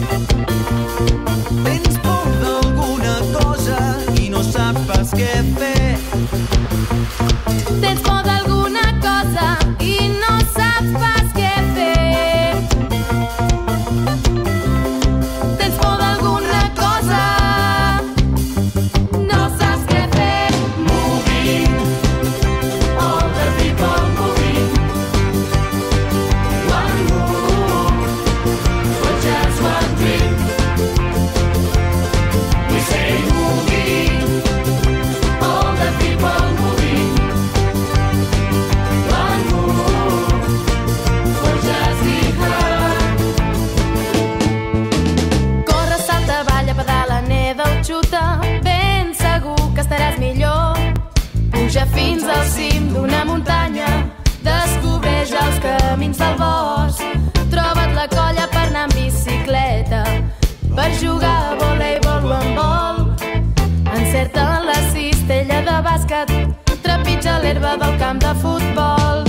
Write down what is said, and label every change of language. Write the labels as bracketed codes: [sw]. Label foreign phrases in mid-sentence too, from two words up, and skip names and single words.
[ca] Tens por d'alguna cosa i no saps pas què fer. Tens por d'alguna cosa i no saps pas què fer. Tens por d'alguna cosa, no saps què fer. [en] moving, all the people moving, one move, or just one dream. We say moving, all the people moving, one move, or just be heard. [ca] Corre, salta, balla, pedala, neda o xuta, ben segur que estaràs millor. Puja fins al cim d'una muntanya, descobreix els camins del bosc, troba't la colla per anar en bicicleta, per jugar a voleibol o handbol, encerta la cistella de bàsquet, trepitja l'herba del camp de futbol.